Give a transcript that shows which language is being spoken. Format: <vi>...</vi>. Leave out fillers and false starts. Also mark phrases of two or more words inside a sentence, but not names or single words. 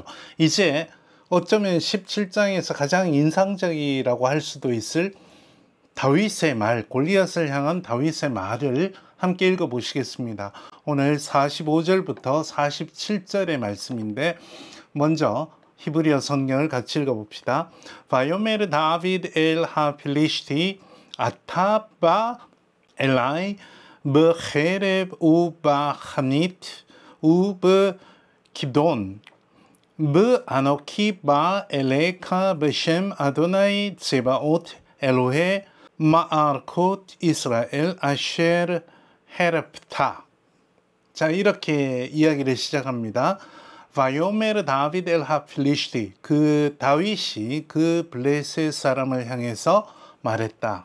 <ko>이제 어쩌면 17장에서 가장 인상적이라고 할 수도 있을 다윗의 말, 골리앗을 향한 다윗의 말을 함께 읽어보시겠습니다. 오늘 45절부터 47절의 말씀인데 먼저 히브리어 성경을 같이 읽어봅시다.</ko> <he>ויאמר דוד אל הפלשתי אתה בא אלי בחרב ובחנית ובכידון ואנוכי בא אליך בשם אדוני צבאות אלוהי מערכות ישראל אשר חרפת.</he> <ko>자, 이렇게 이야기를 시작합니다.</ko> <he>ויאמר דוד אל הפלשתי,</he> <ko>그 다윗이 그 블레셋 사람을 향해서 말했다.</ko>